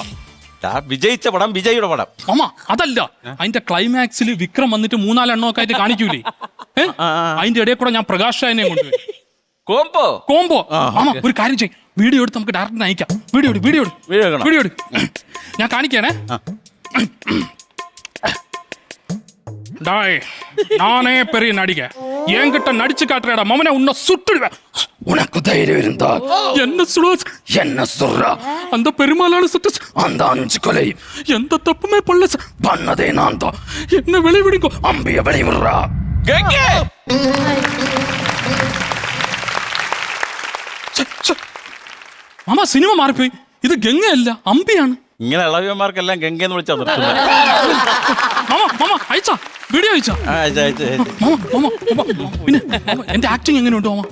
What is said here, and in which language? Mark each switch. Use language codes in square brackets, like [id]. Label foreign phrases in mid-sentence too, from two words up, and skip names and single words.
[ml] വിജയിച്ച പടം വിജയുടെ പടം. മാമ അതല്ല, അതിന്റെ ക്ലൈമാക്സിൽ വിക്രം വന്നിട്ട് 3-4 എണ്ണമൊക്കെ ആയിട്ട് കാണിക്കൂലേ? അതിന്റെ ഇടയിൽ കൂടെ ഞാൻ പ്രകാശ് രാജിനെ കൊണ്ടുവരും. കോംബോ. മാമ ഒരു കാര്യം ചെയ്യും, വീഡിയോ എടുത്ത് നമുക്ക് ഡയറക്ടറിന് അയക്കാം. വീഡിയോ ഞാൻ കാണിക്കാനേ. [ta] நானே பெரிய நடிகை, என்கிட்ட நடிச்சு காட்டுறடா மவனை, உன்னை சுட்டுடுவேன். உனக்கு தைரியம் இருந்தா என்ன சொல்றா? அந்த பெருமாளால சுட்டு அந்த 5 கொலை எந்த தப்புமே பண்ணதே நான் தான். என்ன வெளிவிடுங்கோ, அம்பிய வெளிவிடுறா. [ml] മാമ സിനിമ മാറിപ്പോയി. ഇത് ഗംഗയല്ല, അമ്പിയാണ്. ഇങ്ങനെ ഇളവിയന്മാർക്കെല്ലാം ഗംഗയെന്ന് വിളിച്ചാ നിർത്തുന്നത്. മാമ അയച്ചാ വീഡിയോ അയച്ചാ? പിന്നെ എന്റെ ആക്ടിങ് എങ്ങനെയുണ്ട് മാമ?